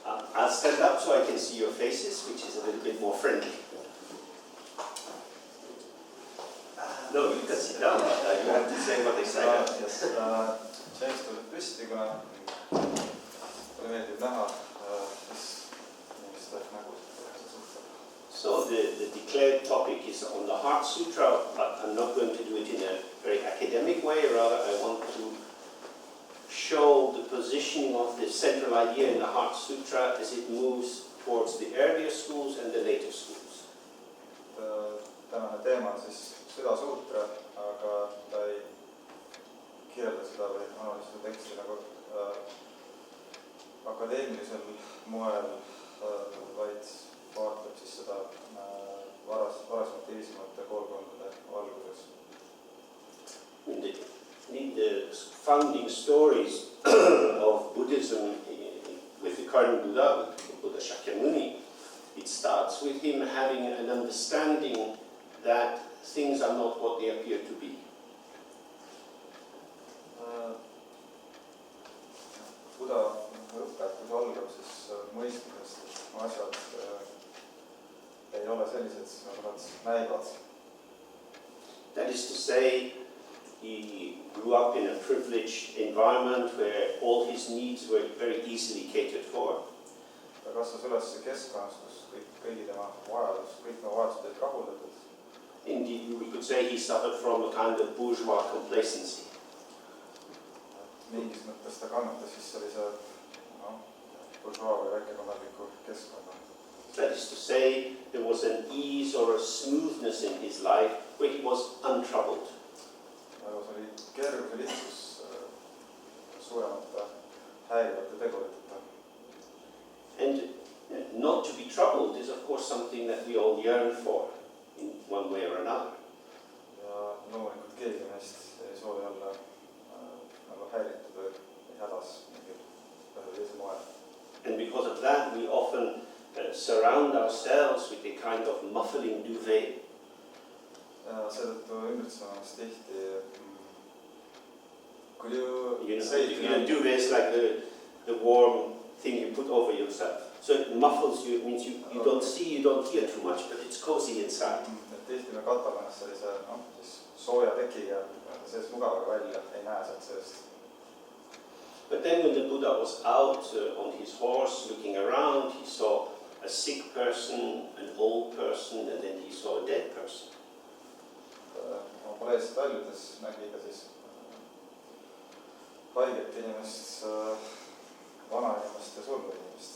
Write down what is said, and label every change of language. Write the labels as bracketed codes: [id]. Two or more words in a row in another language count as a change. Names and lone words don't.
[en] I'll stand up so I can see your faces, which is a little bit more friendly. No, you can sit down, but you have to say what they say. [et] Yes, James tuleb püsti, kuna mulle meeldib näha, siis inimeste nägusid suhtleb. [en] So the declared topic is on the Heart Sutra, but I'm not going to do it in a very academic way. Rather, I want to show the positioning of the central idea in the Heart Sutra as it moves towards the earlier schools and the later schools. [et] Tänane teema on siis südasuutra, aga ta ei kirjelda seda või analüüsida teksti nagu akadeemilisel moel, vaid vaatab siis seda varasemalt hilisemate koolkondade valguses. [en] In the founding stories of Buddhism with the current Buddha, with Buddha Shakyamuni, it starts with him having an understanding that things are not what they appear to be. [et] Buddha õpetus algab siis mõistmisest, et asjad ei ole sellised, nagu nad näivad. [en] That is to say, he grew up in a privileged environment where all his needs were very easily catered for. [et] Ta kasvas üles keskkonnas, kus kõigi tema vajadused olid rahuldatud. [en] Indeed, we could say he suffered from a kind of bourgeois complacency. [et] Mingis mõttes ta kannatas siis sellise bourgeois või väikekodanliku keskkonna. [en] That is to say, there was an ease or a smoothness in his life where he was untroubled. [et] Nagu see oli kerge lihtsus suuremate häirivate teguriteta. [en] And not to be troubled is of course something that we all yearn for in one way or another. [et] Ja loomulikult keegi meist ei soovi olla nagu häiritud või hädas mingil teise moel. [en] And because of that we often surround ourselves with a kind of muffling duvet. [et] Ja seetõttu ümbritseme ennast tihti. [en] Could you say it? You know, duvet is like the warm thing you put over yourself. So it muffles you, it means you don't see, you don't hear too much, but it's cozy inside. [et] Tihti me katame ennast sellise siis sooja tekiga, sees mugavaga välja, ei näe sealt seest. [en] But then when the Buddha was out on his horse looking around, he saw a sick person, an old person, and then he saw a dead person. [et] Paleest väljudes nägi ka siis haiget inimest, vana inimest ja surnud inimest.